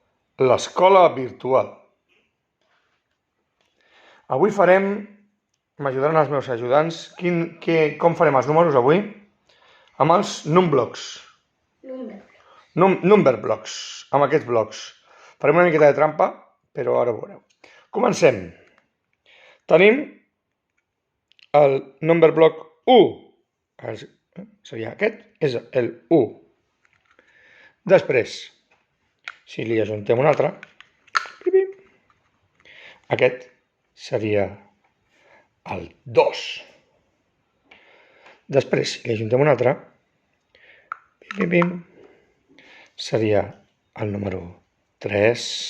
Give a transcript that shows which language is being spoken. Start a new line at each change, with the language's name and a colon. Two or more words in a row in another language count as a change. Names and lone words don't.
Catalan: l'escola virtual. Avui m'ajudaran els meus ajudants, com farem els números avui? Amb els numblocks. Number blocks, amb aquests blocs. Farem una miqueta de trampa, però ara ho veureu. Comencem. Tenim el number block 1. Seria aquest, és el 1. Després, si li ajuntem un altre, aquest seria el 2. Després, si li ajuntem un altre, seria el número 3.